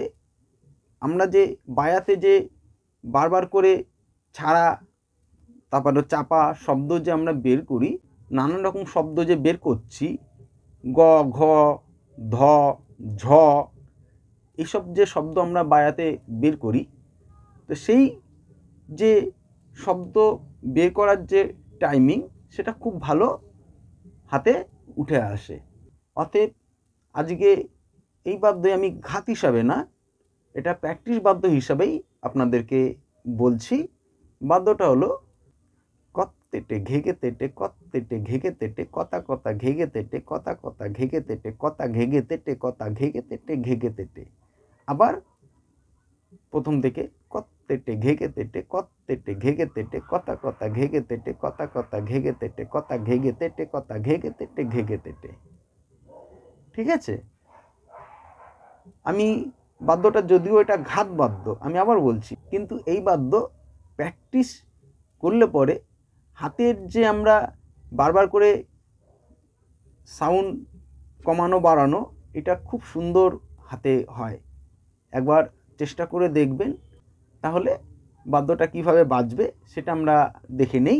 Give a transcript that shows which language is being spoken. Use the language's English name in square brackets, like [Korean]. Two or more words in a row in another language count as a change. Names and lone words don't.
[Bangla] আমরা যে বায়াতে যে বারবার করে ছাড়া, তারপরে চাপা শব্দ যে আমরা বের করি, নানান রকম শব্দ যে বের করছি, গ, ঘ, ধ, ঝ, এইসব যে শব্দ আমরা বায়াতে বের করি, তো সেই যে শব্দ বের করার যে টাইমিং, সেটা খুব ভালো হাতে উঠে আসে। অতএব আজকে এই বাদ্যে আমি ঘাত হিসাবে না, এটা প্র্যাকটিস বাদ্য হিসাবেই আপনাদেরকে বলছি। বাদ্যটা হলো কত তেটে ঘেগে তেটে, কত তেটে ঘেগে তেটে, কতা কতা ঘেগে তেটে, কতা কতা ঘেগে তেটে, কতা ঘেগে তেটে, কতা ঘেগে তেটে, ঘেগে তেটে। আবার প্রথম থেকে কত তেটে ঘেগে তেটে, কত তেটে ঘেগে তেটে, কতা কতা ঘেগে তেটে, কতা কতা ঘেগে তেটে, কতা ঘেগে তেটে, কতা ঘেগে তেটে, ঘেগে তেটে। ঠিক আছে? আমি বাদ্যটা, যদিও এটা ঘাত বাদ্য, আমি আবার বলছি, কিন্তু এই বাদ্য প্র্যাকটিস করলে পরে হাতের যে আমরা বারবার করে সাউন্ড কমানো বাড়ানো, এটা খুব সুন্দর হাতে হয়। একবার চেষ্টা করে দেখবেন, তাহলে বাদ্যটা কিভাবে বাজবে সেটা আমরা দেখে নেই।